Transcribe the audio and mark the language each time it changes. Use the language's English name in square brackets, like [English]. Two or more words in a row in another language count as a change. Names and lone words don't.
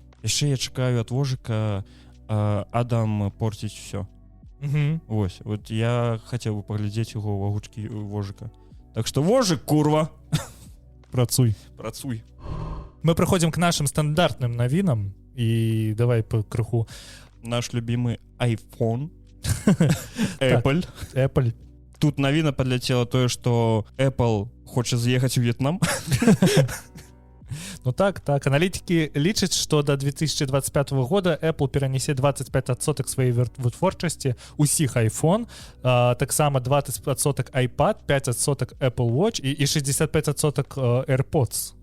[Belarusian] Яшчэ я чакаю ад Вожыка Адам порціць всё. Ось, вот я хацеў бы паглядзець яго ў агучкі Вожыка. Так што Вожык, курва. Працуй. Мы прыходзім [Russian] к нашим стандартным [Belarusian] навінам і давай по крыху. [Russian] Наш любимый iPhone. Apple. [Belarusian] Тут навіна падляцела тое, што Apple хоча з'ехаць у В'етнам. Ну так, аналітики лічаць, што да 2025 года Apple перанесе 25% сваёй вытворчасці усіх iPhone, таксама 20% iPad, 5% Apple Watch і 65% AirPods.